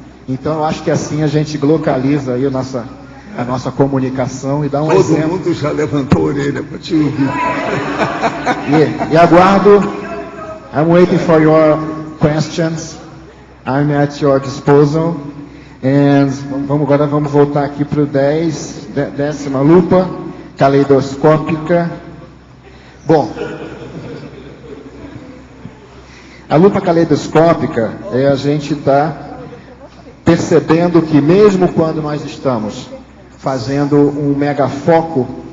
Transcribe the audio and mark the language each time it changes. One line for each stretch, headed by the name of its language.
Portuguese: Então eu acho que assim a gente localiza aí a nossa comunicação e dá um exemplo. Todo mundo já levantou a orelha para te ouvir. E aguardo.
English: I'm waiting for your questions. I'm at your disposal. And
Portuguese: agora vamos voltar aqui para o 10ª lupa caleidoscópica. Bom, a lupa caleidoscópica é a gente estar percebendo que mesmo quando nós estamos fazendo um megafoco,